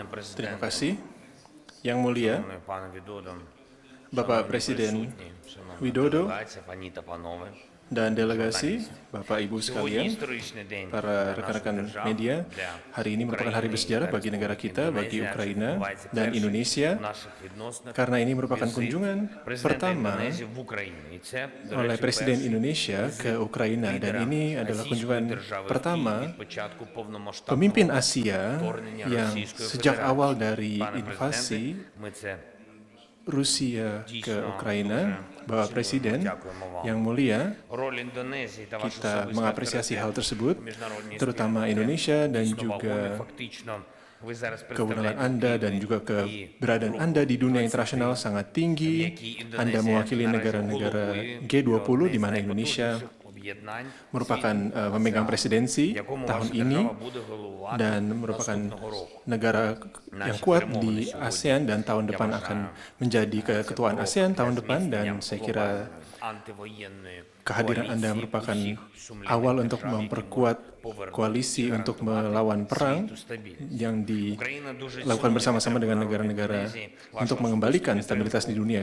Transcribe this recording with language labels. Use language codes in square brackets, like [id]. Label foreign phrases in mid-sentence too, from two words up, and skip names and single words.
[id] Terima [uk] президенте, [id] kasih. Yang mulia, [uk] шановний пане Відодо, [id] Bapak [uk] шановні [id] Presiden [uk] присутні, шановна [id] Widodo [uk] делегація, пані та панове. [id] dan delegasi, Bapak Ibu [uk] Сьогодні [id] sekalian, [uk] історичний день [id] para [uk] для нашої [id] rekan-rekan [uk] держави, [id] media, [uk] для [id] hari ini merupakan hari [uk] України [id] bersejarah [uk] та [id] bagi negara [uk] Республіки [id] kita, bagi [uk] Індонезія, адже [id] Ukraina [uk] відбувається [id] dan [uk] перший [id] Indonesia, [uk] в наших відносинах [id] karena ini merupakan [uk] візит [id] kunjungan [uk] президента [id] pertama [uk] Індонезії в Україні. І це, до [id] oleh [uk] речі, [id] Presiden [uk] перший [id] Indonesia ke Ukraina dan [uk] лідера [id] ini adalah [uk] Азійської [id] kunjungan [uk] держави в [id] pertama [uk] Київ від початку повномасштабного [id] pemimpin Asia [uk] вторгнення [id] yang [uk] Російської [id] sejak [uk] Федерації. [id] awal dari [uk] Пане [id] invasi [uk] президенте, ми це [id] Rusia ke [uk] Дійсно, [id] Ukraina, [uk] дуже [id] Bapak [uk] цінуємо, [id] Presiden [uk] дякуємо вам. [id] yang mulia, [uk] Роль Індонезії та ваш [id] kita [uk] особистий [id] mengapresiasi hal [uk] авторитет [id] tersebut, [uk] у міжнародній [id] terutama [uk] спільноті [id] Indonesia dan [uk] дійсно [id] juga [uk] вагомий. Фактично, ви зараз [id] kewenangan [uk] представляєте [id] Anda dan [uk] Україну [id] juga [uk] і [id] keberadaan [uk] групу [id] Anda di dunia [uk] 23, [id] internasional sangat tinggi. [uk] які Індонезія [id] Anda mewakili [uk] наразі [id] negara-negara [uk] головує [id] G20 [uk] одне [id] di [uk] з [id] mana Indonesia [uk] найпотужніших об'єднань [id] merupakan [uk] світу, [id] memegang presidensi [uk] якому [id] tahun [uk] ваша [id] ini [uk] держава буде головувати [id] dan merupakan [uk] наступного року. [id] negara yang kuat di ASEAN dan tahun depan akan menjadi keketuaan ASEAN tahun depan dan saya kira kehadiran Anda merupakan awal untuk memperkuat koalisi untuk melawan perang yang dilakukan bersama-sama dengan negara-negara untuk mengembalikan stabilitas di dunia.